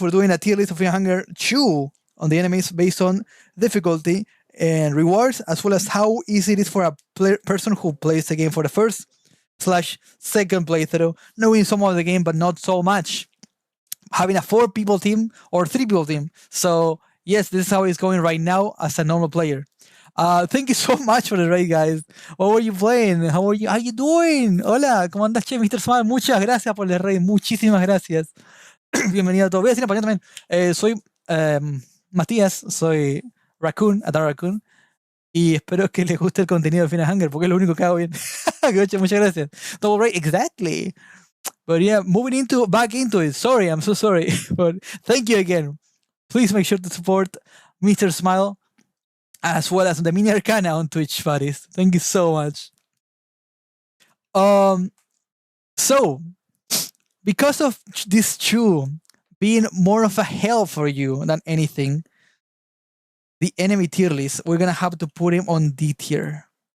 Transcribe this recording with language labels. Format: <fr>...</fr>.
<en>We're doing a tier list of Fear Hunger 2 on the enemies based on difficulty and rewards, as well as how easy it is for a person who plays the game for the first/second playthrough, knowing some of the game but not so much, having a 4-people team or 3-people team. So yes, this is how it's going right now as a normal player. Thank you so much for the raid, guys. What were you playing? How are you doing?</en> <es>Hola, ¿cómo andas, che,</es> <en>Mr. Smile?</en> <es>Muchas gracias por el raid, muchísimas gracias. Bienvenido a todos. Voy a decir en español también. Soy Matías, soy Raccoon, Atar Raccoon, y espero que les guste el contenido de Fear Hunger, porque es lo único que hago bien. Muchas gracias.</es> <en>Double right, exactly. But yeah, moving back into it. Sorry, I'm so sorry. But thank you again. Please make sure to support Mr. Smile as well as the Mini Arcana on Twitch, buddies. Thank you so much. So because of this two being more of a help for you than anything, the enemy tier list, we're gonna have to put him on D tier.</en>